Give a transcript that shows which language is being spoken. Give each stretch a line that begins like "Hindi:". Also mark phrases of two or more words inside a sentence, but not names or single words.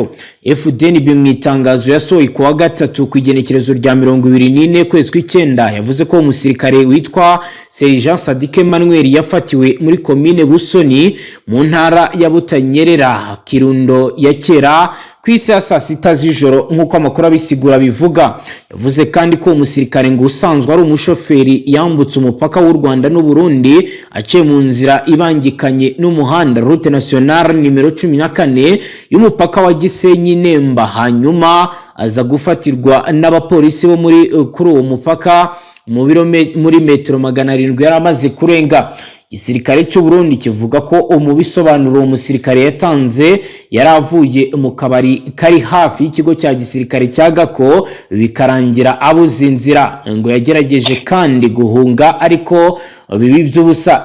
Rundi: FDNB mu itangazo yasohoye ku wa gatatu ku igenekerezo rya 24 kwezi kw'icyenda yavuze ko umusirikare witwa Sergeant Sadike Emmanuel yafatiwe muri komine Busoni mu ntara ya Butanyerera Kirundo ya kera ku isi ya saa sita z'ijoro nk'uko amakuru abisigura bivuga.
Kinyarwanda: Yavuze kandi ko umusirikare ngo usanzwe ari umushoferi yambutse umupaka w'u Rwanda n'u Burundi aciye mu nzira ibangikanye n'umuhanda
French: route nationale
Kinyarwanda: nimero 14 y'umupaka wa Gisenyi Nemba, hanyuma aza gufatirwa n'abapolisi bo kuri uwo mupaka muri metero 700 yari amaze kurenga. Igisirikare cy'u Burundi kivuga ko umubisobanuro umusirikare yatanze yaravuye mu kabari kari hafi y'ikigo cya gisirikare cya Gako bikarangira abuze inzira, ngo yagerageje kandi guhunga ariko bibi by'ubusa.